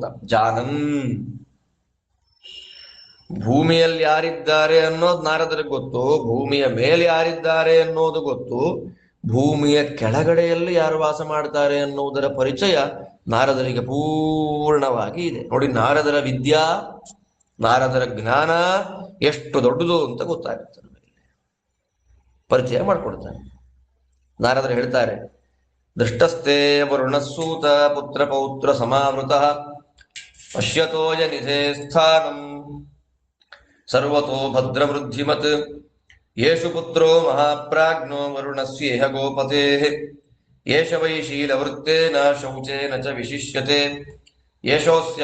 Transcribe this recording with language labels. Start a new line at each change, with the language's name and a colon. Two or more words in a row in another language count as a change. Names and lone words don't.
Kannada: ಜಾನನ್, ಭೂಮಿಯಲ್ಲಿ ಯಾರಿದ್ದಾರೆ ಅನ್ನೋದು ನಾರದರಿಗೆ ಗೊತ್ತು, ಭೂಮಿಯ ಮೇಲೆ ಯಾರಿದ್ದಾರೆ ಅನ್ನೋದು ಗೊತ್ತು, ಭೂಮಿಯ ಕೆಳಗಡೆಯಲ್ಲಿ ಯಾರು ವಾಸ ಮಾಡ್ತಾರೆ ಅನ್ನುವುದರ ಪರಿಚಯ ನಾರದರಿಗೆ ಪೂರ್ಣವಾಗಿ ಇದೆ ನೋಡಿ. ನಾರದರ ವಿದ್ಯಾ, ನಾರದರ ಜ್ಞಾನ ಎಷ್ಟು ದೊಡ್ಡದು ಅಂತ ಗೊತ್ತಾಗುತ್ತೆ. ಪರಿಚಯ ಮಾಡಿಕೊಡ್ತಾರೆ. ನಾರದರು ಹೇಳ್ತಾರೆ,
Sanskrit: ದೃಷ್ಟಸ್ಥೆ ವರುಣಸೂತ ಪುತ್ರ ಪೌತ್ರ ಸಮಾವೃತ ಪಶ್ಯತೋಯ ನಿಧೇ ಸ್ಥಾನಂ ಸರ್ವತೋ ಭದ್ರವೃದ್ಧಿಮತ್ ಯೇಷು ಪುತ್ರೋ ಮಹಾಪ್ರಾಜ್ಞೋ ವರುಣಸ್ಯೇಹ ಗೋಪತೇಃ ಯೇಷ ವೈ ಶೀಲವೃತ್ತೇನ ಶೌಚೇನ ಚ ವಿಶಿಷ್ಯತೆ ಯೇಷೋಸ್ಯ